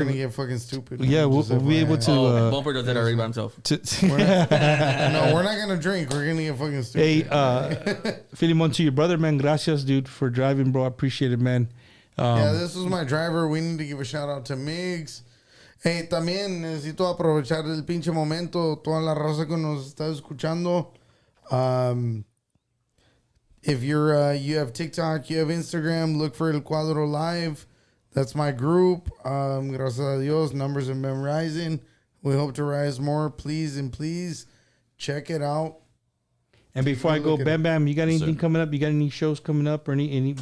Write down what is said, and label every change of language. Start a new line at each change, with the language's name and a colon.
English: We're going to get fucking stupid. Yeah, we'll be able to. Bumper does that already by himself. No, we're not going to drink. We're going to get fucking stupid. Hey, Philemon, to your brother, man, gracias, dude, for driving, bro. I appreciate it, man. Yeah, this was my driver. We need to give a shout out to Migs.
Spanish: Hey, también necesito aprovechar el pinche momento, toda la raza que nos está escuchando.
English: If you have TikTok, you have Instagram, look for El Cuadro Live. That's my group. Gracias a Dios, numbers have been rising. We hope to rise more. Please and please check it out. And before I go, Bam Bam, you got anything coming up? You got any shows coming up or any?